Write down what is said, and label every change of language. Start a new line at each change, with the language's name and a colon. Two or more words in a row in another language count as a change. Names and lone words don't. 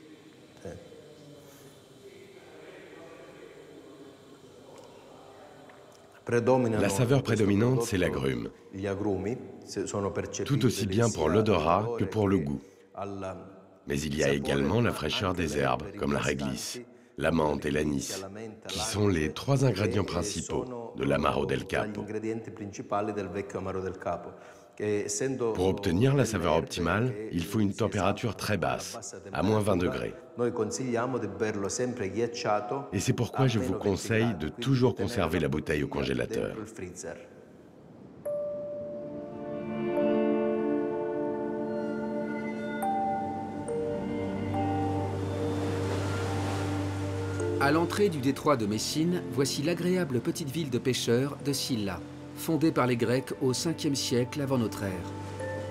French: La saveur prédominante, c'est l'agrume, tout aussi bien pour l'odorat que pour le goût. Mais il y a également la fraîcheur des herbes, comme la réglisse, la menthe et l'anis, qui sont les trois ingrédients principaux de l'Amaro del Capo. Pour obtenir la saveur optimale, il faut une température très basse, à moins 20 degrés. Et c'est pourquoi je vous conseille de toujours conserver la bouteille au congélateur. À l'entrée du détroit de Messine, voici l'agréable petite ville de pêcheurs de Scylla, fondée par les Grecs au 5e siècle avant notre ère.